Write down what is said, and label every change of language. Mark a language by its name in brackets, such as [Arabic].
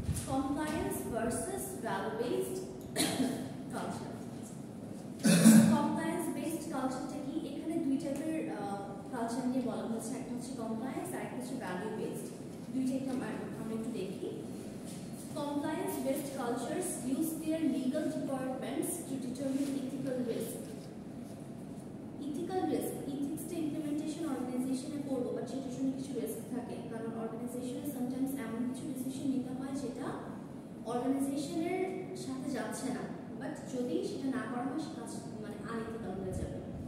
[English] Compliance versus value based culture. [Bangla] Compliance based কালচারটা কি? এখানে দুই টাইপের কালচার নিয়ে বলা হয়েছে, একটা হচ্ছে কমপ্লায়েন্স আর একটা হচ্ছে ভ্যালু বেসড। দুইটাই আমরা একটু দেখি। [English] Compliance-based cultures use their legal departments to determine ethical risk. [Bangla] Ethical risk, ethics-টা implementation organization-এ করবো, but সেটার জন্য কিছু রিস্ক থাকে, কারণ অর্গানাইজেশনে সামটাইমস এমন কিছু ডিসিশন নিতে হয় যেটা অর্গানাইজেশনের সাথে যাচ্ছে না, বাট যদি সেটা না করা হয় সেটা মানে আনএথিক্যাল হয়ে যাবে।